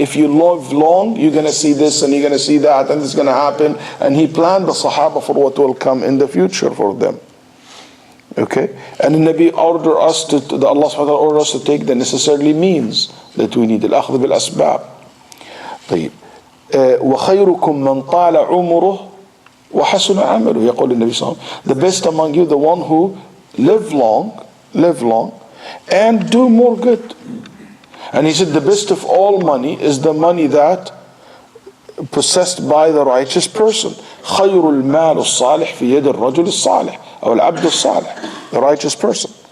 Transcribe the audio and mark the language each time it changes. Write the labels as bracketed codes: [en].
[en] If you live long, you're going to see this and you're going to see that, and this is going to happen. And he planned the Sahaba for what will come in the future for them. Okay, and the Nabi ordered us to, Allah subhanahu wa ta'ala ordered us to take the necessary means that we need. [ar] Al-akhdh bil-asbab. طيب. وخيركم من طال عمره وحسن عمله. يقول النبي صلى الله عليه وسلم, [en] the best among you, the one who live long, and do more good. And he said the best of all money is the money that possessed by the righteous person. [ar] خير المال الصالح في يد الرجل الصالح أو العبد الصالح, [en] the righteous person.